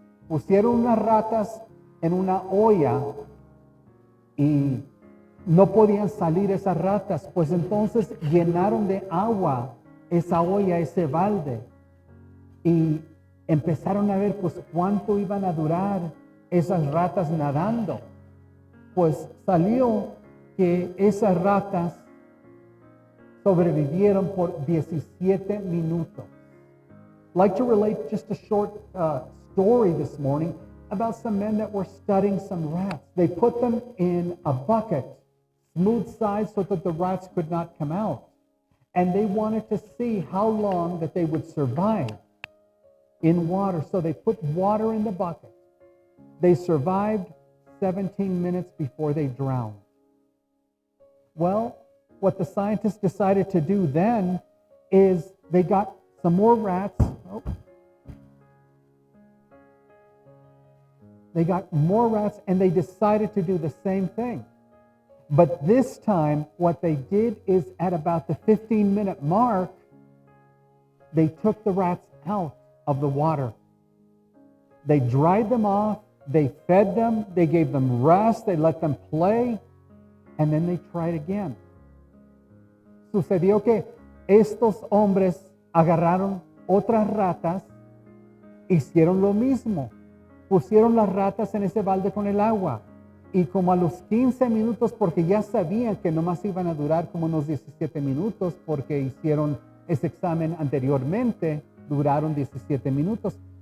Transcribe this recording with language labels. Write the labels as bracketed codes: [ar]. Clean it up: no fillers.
[es] Pusieron unas ratas en una olla y no podían salir esas ratas, pues entonces llenaron de agua esa olla, ese balde, y empezaron a ver pues cuánto iban a durar esas ratas nadando. Pues salió que esas ratas sobrevivieron por 17 minutos. [en] I'd like to relate just a short story this morning about some men that were studying some rats. They put them in a bucket, smooth sides so that the rats could not come out. And they wanted to see how long that they would survive in water. So they put water in the bucket. They survived 17 minutes before they drowned. Well, what the scientists decided to do then is they got some more rats. They got more rats and they decided to do the same thing. But this time, what they did is at about the 15-minute mark, they took the rats out of the water. They dried them off, they fed them, they gave them rest, they let them play, and then they tried again. [es] Sucedió que estos hombres agarraron otras ratas, hicieron lo mismo. Pusieron las ratas en ese balde con el agua. Y como a los 15 minutos, porque ya sabían que nomás iban a durar como unos 17 minutos, porque hicieron ese examen anteriormente, duraron 17 minutos.